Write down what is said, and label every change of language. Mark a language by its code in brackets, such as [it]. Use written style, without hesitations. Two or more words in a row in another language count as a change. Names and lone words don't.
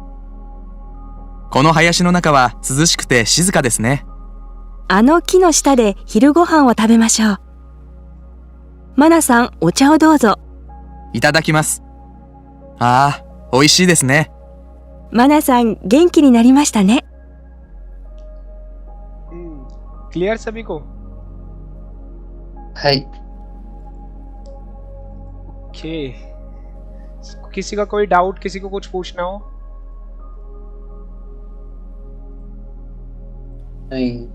[ja] この林の中は涼しくて静かですね。あの木の下で昼ご飯を食べましょう。マナさん、お茶をどうぞ。いただきます。ああ、美味しいですね。マナさん、元気になりましたね。 [hi] क्लियर सभी को? हाय। ओके, किसी का कोई डाउट, किसी को कुछ पूछना हो? नहीं।